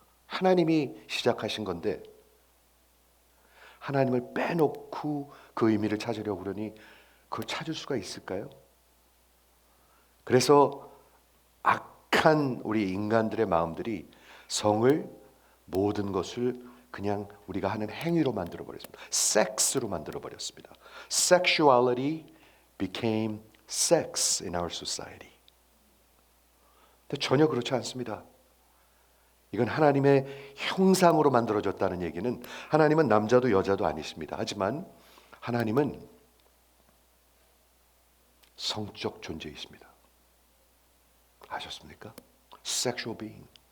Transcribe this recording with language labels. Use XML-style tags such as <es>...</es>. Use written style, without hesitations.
<ko>하나님이 시작하신 건데 하나님을 빼놓고 그 의미를 찾으려고 그러니 그걸 찾을 수가 있을까요? 그래서 악한 우리 인간들의 마음들이 성을 모든 것을 그냥 우리가 하는 행위로 만들어 버렸습니다. 섹스로 만들어 버렸습니다.</ko> <en>Sexuality became sex in our society.</en> <ko>근데 전혀 그렇지 않습니다. 이건 하나님의 형상으로 만들어졌다는 얘기는 하나님은 남자도 여자도 아니십니다. 하지만 하나님은 성적 존재이십니다. 아셨습니까?</ko> <en>Sexual being.</en>